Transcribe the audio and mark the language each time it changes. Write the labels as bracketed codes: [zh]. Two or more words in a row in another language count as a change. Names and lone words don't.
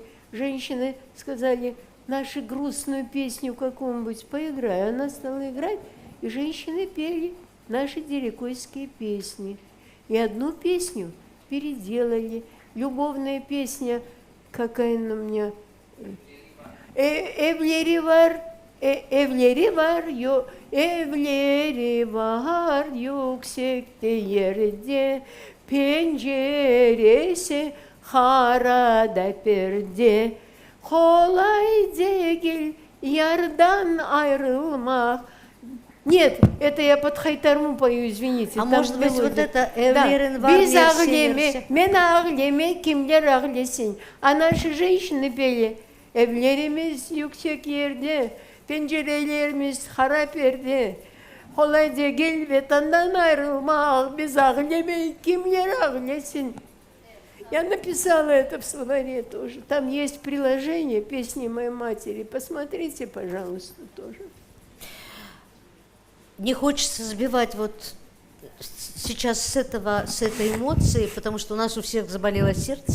[ru] Женщины сказали... нашу грустную песню какую-нибудь поиграй. Она стала играть, и женщины пели наши дерекойские песни. И одну песню переделали. Любовная песня, какая она у меня... [crh] Evleri var yüksekte yerde, penceresi harada perde. Kolay değil yarдан ayrılmak. [ru] Нет, это я под хайтарму пою, извините. А может быть, вот это [crh] «Эвлерин var Biz ağleme, men ağleme, kimler ağlasın. [ru] А наши женщины пели [crh] evlerimiz yüksek yerde, pencerelerimiz harap yerde. Kolay değil vatandan ayrılmak, biz ağleme, kimler ağlasın. [ru] Я написала это в словаре тоже. Там есть приложение «Песни моей матери». Посмотрите, пожалуйста, тоже. Не хочется сбивать вот сейчас с этой эмоции, потому что у нас у всех заболело сердце.